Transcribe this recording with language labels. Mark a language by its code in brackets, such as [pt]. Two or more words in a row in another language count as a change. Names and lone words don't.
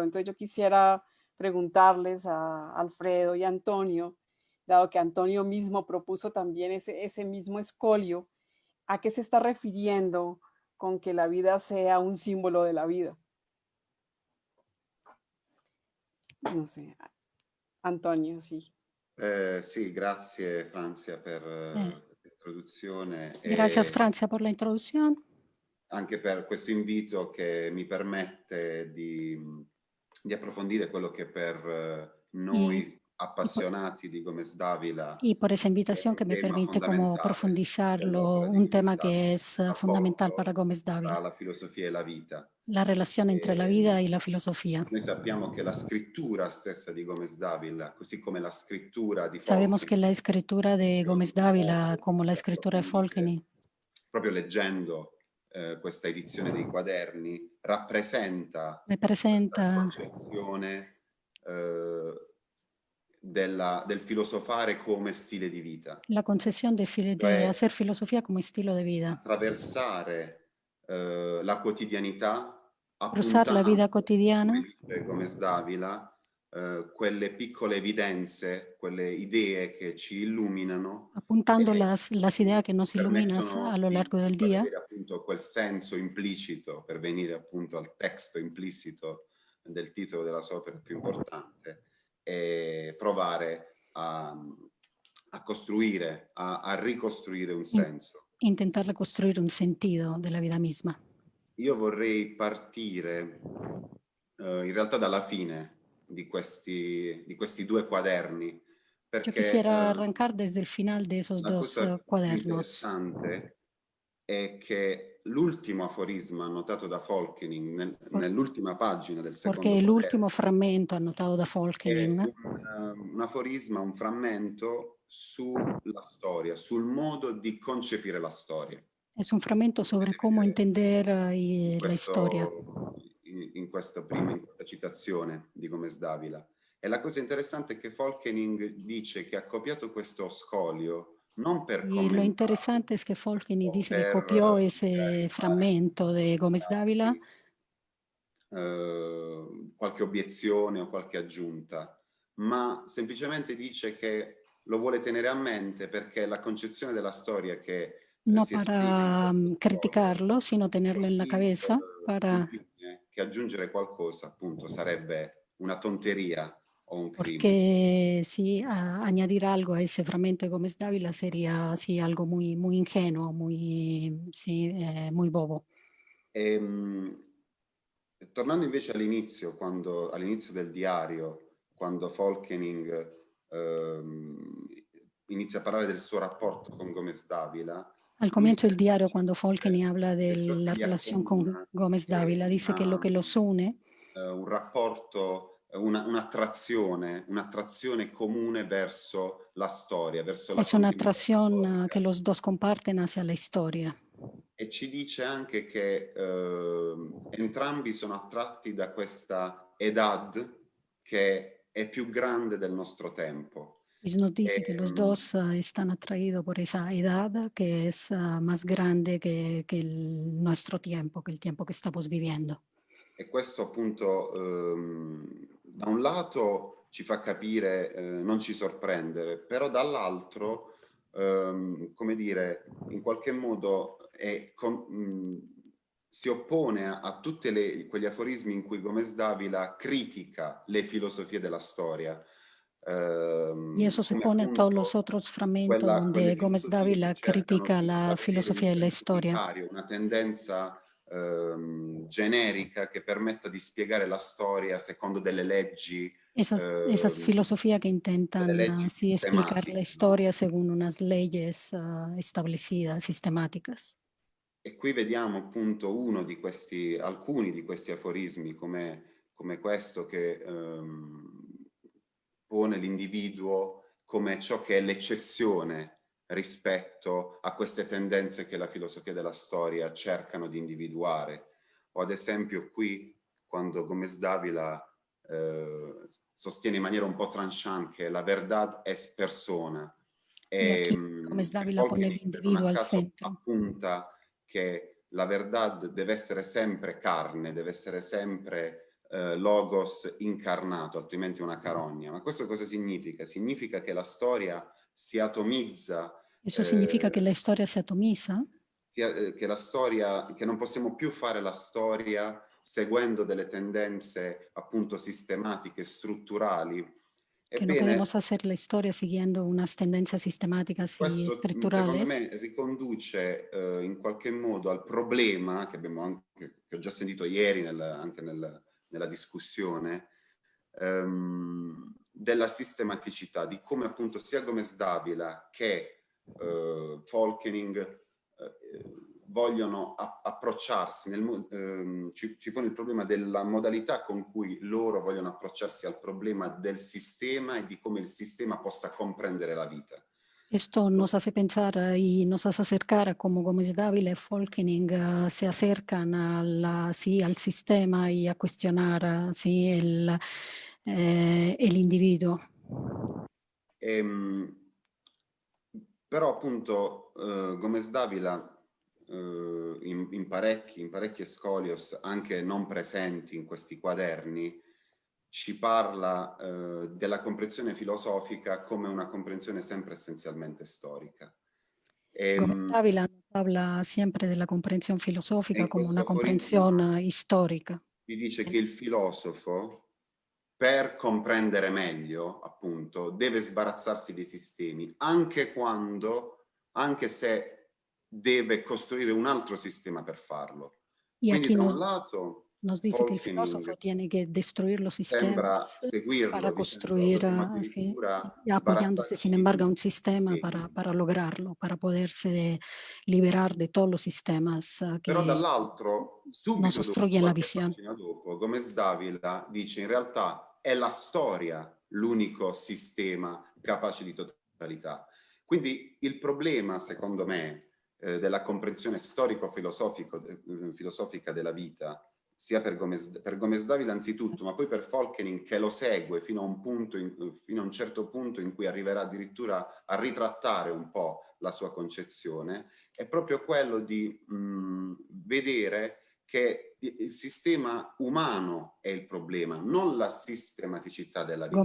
[es] Entonces yo quisiera preguntarles a Alfredo y a Antonio, dado que Antonio mismo propuso también ese mismo escolio, ¿a qué se está refiriendo con que la vida sea un símbolo de la vida? No sé, Antonio, sí. [it] Sì, grazie Franzia per Eh, questa introduzione [es] Gracias, [it] e [es] Francia, por la introducción [it] anche per questo invito che mi permette di approfondire quello che per [es] y, [it] noi [es] y por, [it] appassionati di Gómez Dávila [es] y por esa [it] è [es] invitación [it] un [es] que me [it] tema [es] permite como [it] fondamentale [es] profundizarlo, [it] dell'opera di [es] un [it] Gómez [es] tema [it] Dávila, [es] que es [it] il [es] fundamental para [it] rapporto [es] Gómez [it] tra [es] Dávila, [it] la filosofia e la vita. [es] la relación entre la vida y la filosofía. [it] Noi sappiamo che la scrittura stessa di Gómez Dávila, così come la scrittura di [es] Sabemos que [it] Folkin, [es] la escritura de Gómez Dávila, [it] molto [es] como la [it] da [es] escritura de [it] approfondire, [es] Folkeny, [it] proprio leggendo questa edizione dei quaderni, rappresenta questa [es] representa [it] concezione del filosofare come stile di vita, [es] la concesión de [it] cioè [es] hacer filosofía como estilo de vida, [it] attraversare la quotidianità [es] cruzar la vida [it] appuntando, come [es] cotidiana, [it] dice Gomez Davila, quelle piccole evidenze, quelle idee che ci illuminano [es] apuntando [it] e [es] las ideas que nos iluminan a [it] permettono [es] lo [it] di [es] largo del [it] far [es] día, [it] vedere appunto quel senso implicito, per venire appunto al testo implicito del titolo della sua opera più importante, e provare a costruire, a ricostruire un [es] in- [it] senso. [es] intentar reconstruir un sentido de la vida misma. [it] Io vorrei partire in realtà dalla fine di questi due quaderni, [es] Yo [it] perché [es] quisiera arrancar desde el final de esos [it] la [es] dos [it] cosa più [es] cuadernos. [it] interessante è che l'ultimo aforisma annotato da Folkening [es] Por- [it] nell'ultima pagina del [es] Porque [it] secondo [es] el último [it] quaderno [es] fragmento anotado da è Folkening [it] un aforisma, un frammento sulla storia, sul modo di concepire la storia. [es] es un fragmento [it] Lo [es] sobre [it] potete [es] cómo [it] vedere [es] entender [it] in [es] la historia. [it] in questa citazione di Gomez Davila. E la cosa interessante è che Folkening dice che ha copiato questo scolio non per [es] Y lo [it] commentarlo [es] interesante es que Folkening [it] o [es] dice que [it] per [es] copió [it] magari [es] ese [it] fare [es] fragmento de Gómez Dávila, [it] qualche obiezione o qualche aggiunta, ma semplicemente dice che lo vuole tenere a mente perché la concezione della storia che [es] no [it] si esprime in [es] para [it] questo scolio [es] criticarlo, sino [it] è [es] tenerlo en la [it] così [es] cabeza para [it] sublime che aggiungere qualcosa appunto sarebbe una tonteria o un crimine. [es] porque sí, añadir algo a ese fragmento de Gómez Dávila sería sí, algo muy, muy ingenuo, muy, sí, muy bobo. [it] Ehm, Tornando invece all'inizio del diario, quando Folkening inizia a parlare del suo rapporto con Gomez Davila, [es] Al [it] lui [es] comienzo del [it] stesso [es] diario, [it] dice [es] cuando Folkeny habla de [it] che ciò che [es] la [it] li [es] relación con [it] accomuna [es] Gómez [it] è [es] Dávila, dice que lo que los une [it] un rapporto, un'attrazione comune verso la storia, verso la [es] es una [it] continuità [es] atracción que [it] storica. [es] los dos comparten hacia la historia. [it] E ci dice anche che entrambi sono attratti da questa edad che è più grande del nostro tempo. [es] Y nos dice que los [it] E, [es] dos están atraídos por esa edad que es más grande que nuestro tiempo, que el tiempo que estamos viviendo. [it] e questo appunto da un lato ci fa capire, non ci sorprendere, però dall'altro, come dire, in qualche modo si oppone a tutti quegli aforismi in cui Gomez Davila critica le filosofie della storia, [es] Y eso se [it] come [es] pone a todos los [it] appunto [es] otros fragmentos [it] quelle [es] donde Gómez [it] filosofie che [es] Dávila [it] cercano [es] critica [it] di [es] la [it] stabilire un [es] filosofía de la [it] senso [es] historia. [it] unitario, una tendenza generica che permetta di spiegare la storia secondo [es] Esas filosofías que [it] delle [es] intentan [it] leggi [es] sí, explicar la [it] sistematiche, no? [es] historia según unas leyes establecidas, sistemáticas. [it] E qui vediamo appunto alcuni di questi aforismi come questo che pone l'individuo come ciò che è l'eccezione rispetto a queste tendenze che la filosofia della storia cercano di individuare. O ad esempio qui, quando Gomez Davila sostiene in maniera un po' tranchant che [es] la verdad es persona, Y [it] e, [es] aquí Gómez [it] e [es] Dávila pone el [it] Folkening non a [es] individuo al [it] caso [es] centro. [it] appunta che [es] la verdad [it] deve essere sempre carne, deve essere sempre logos incarnato, altrimenti una carogna. Ma questo cosa significa? Significa che la storia si atomizza, [es] Eso significa que la historia se atomiza, [it] che la storia, che non possiamo più fare la storia seguendo delle tendenze appunto sistematiche, strutturali. [es] Que no [it] Ebbene, [es] podemos hacer la historia siguiendo unas tendencias sistemáticas y [it] questo secondo [es] estructurales. [it] me riconduce in qualche modo al problema che abbiamo anche, che ho già sentito ieri anche nella discussione, della sistematicità, di come appunto sia Gomez Davila che Folkening vogliono approcciarsi, ci pone il problema della modalità con cui loro vogliono approcciarsi al problema del sistema e di come il sistema possa comprendere la vita. [es] Esto nos hace pensar y nos hace acercar a cómo Gómez Dávila y Folkening se acercan sí, al sistema y a cuestionar sí, el individuo. [it] Però appunto Gomez Davila in parecchi Escolios, anche non presenti in questi quaderni, ci parla della comprensione come una comprensione sempre essenzialmente storica. [es] Gómez Dávila nos habla siempre de la comprensión filosófica como una comprensión histórica. [it] Vi dice che il filosofo, per comprendere meglio, appunto, deve sbarazzarsi dei sistemi, anche se deve costruire un altro sistema per farlo. [es] Y [it] Quindi [es] aquí [it] da un lato [es] nos dice que el filósofo tiene que destruir los [it] sembra [es] sistemas [it] seguirlo [es] para [it] dicendo [es] construir, [it] dovremmo [es] sí, [it] addirittura [es] y apoyándose, sin [it] sbarazzarci [es] embargo, a [it] di [es] un sistema [it] sistemi. [es] para lograrlo, para poderse liberar de todos los sistemas [it] Però [es] que [it] dall'altro, [es] nos [it] subito dopo, [es] obstruyen la [it] qualche [es] visión. [it] pagina dopo, Gomez Davila dice in realtà è la storia l'unico sistema capace di totalità. Quindi il problema, secondo me, della comprensione storico-filosofica della vita, sia per Gomez Davila anzitutto, ma poi per Folkening che lo segue fino a un certo punto in cui arriverà addirittura a ritrattare un po' la sua concezione, è proprio quello di vedere che il sistema umano è il problema, non la sistematicità della vita.